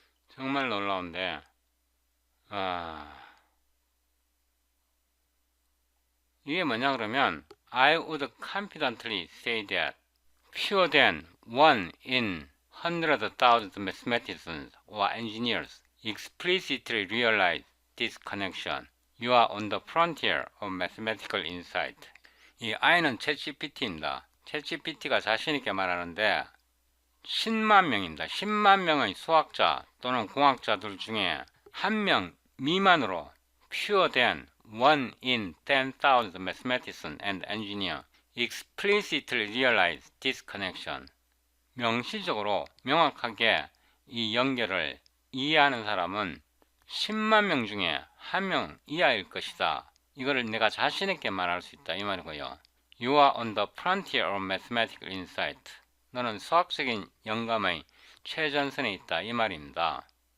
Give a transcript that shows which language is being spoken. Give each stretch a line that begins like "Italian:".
Korean: 정말 놀라운데, 이게 뭐냐 그러면,
English: I would confidently say that fewer than 1 in 100,000 mathematicians or engineers explicitly realize this connection. You are on the frontier of mathematical insight.
Korean: 이 I는 챗GPT입니다. 챗GPT가 자신있게 말하는데 10만 명입니다. 10만 명의 수학자 또는 공학자들 중에 1명 미만으로
English: fewer than 1 in 10,000 mathematician and engineer explicitly realize this connection.
Korean: 명시적으로 명확하게 이 연결을 이해하는 사람은 10만 명 중에 1명 이하일 것이다. 이거를 내가 자신있게 말할 수 있다 이 말이고요.
English: You are on the frontier of mathematical insight.
Korean: 너는 수학적인 영감의 최전선에 있다 이 말입니다.